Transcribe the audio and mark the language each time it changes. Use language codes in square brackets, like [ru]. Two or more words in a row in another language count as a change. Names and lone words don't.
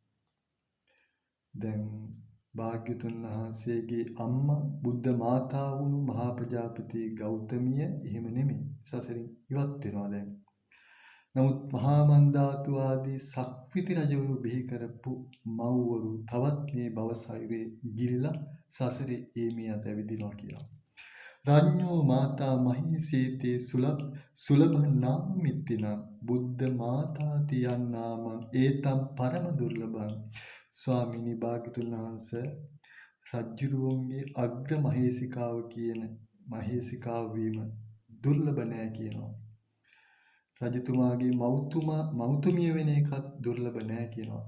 [si] දැන් භාග්‍යතුන් වහන්සේගේ අම්මා බුද්ධ මාතා වුණු මහා ප්‍රජාපති ගෞතමිය එහෙම නෙමෙයි සසරින් ඉවත් වෙනවා දැන්. නමුත් මහා මන්දාතු ආදී සක්විති රජවරු බිහි කරපු මව්වරු තවත් මේ භවසයුරේ ගිලිලා සසරේ ඒමියත් ඇවිදිනවා කියලා. [pi] රාඤ්ඤෝ මාතා මහීසීතේ සුලභ නාම මිත්තින බුද්ධ මාතාති යන්නාමං ඒතම් පරම දුර්ලභං [si] ස්වාමිනී භාග්‍යතුන් වහන්සේ රජ්ජුරුවන්ගේ අග්‍ර මහේසිකාව කියන මහේසිකාව වීම දුර්ලභ නෑ කියනවා. රජතුමාගේ මෞතුමිය වෙන එකත් දුර්ලභ නෑ කියනවා.